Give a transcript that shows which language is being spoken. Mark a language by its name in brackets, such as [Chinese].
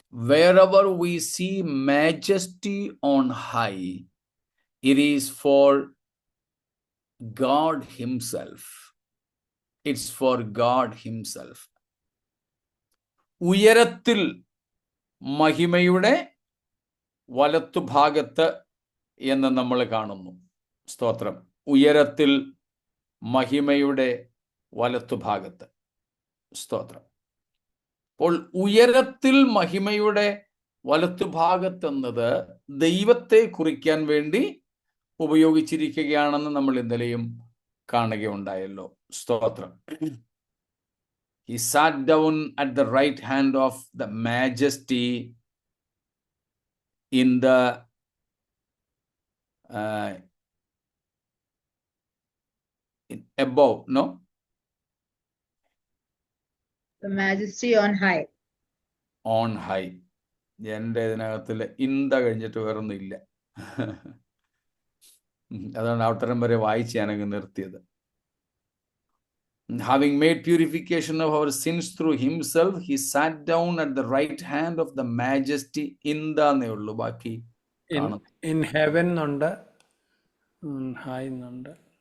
[English] Wherever we see majesty on high, it is for God Himself. It's for God Himself. [Malayalam] ഉയരത്തിൽ മഹിമയുടെ വലത്തുഭാഗത്ത് എന്ന് നമ്മൾ കാണുന്നു. സ്തോത്രം. ഉയരത്തിൽ മഹിമയുടെ വലത്തുഭാഗത്ത്. സ്തോത്രം. അപ്പോൾ ഉയരത്തിൽ മഹിമയുടെ വലത്തുഭാഗത്തെന്നത് ദൈവത്തെ കുറിക്കാൻ വേണ്ടി ഉപയോഗിച്ചിരിക്കുകയാണെന്ന് നമ്മൾ ഇന്നലെയും കാണുകയുണ്ടായല്ലോ. സ്തോത്രം. [English] He sat down at the right hand of the majesty in the above, no? The majesty on high. On high. [Malayalam] എൻ്റെ ഇതിനകത്തിൽ ഇന്ത കഴിഞ്ഞിട്ട് വേറൊന്നും ഇല്ല. അതാണ് അവതരം വരെ വായിച്ച് ഞാനങ്ങ് നിർത്തിയത്. [English] Having made purification of our sins through himself, he sat down at the right hand of the majesty in the [Malayalam] എന്നേ ഉള്ളൂ. ബാക്കി [English] in heaven ഉണ്ട്, high ഉണ്ട്.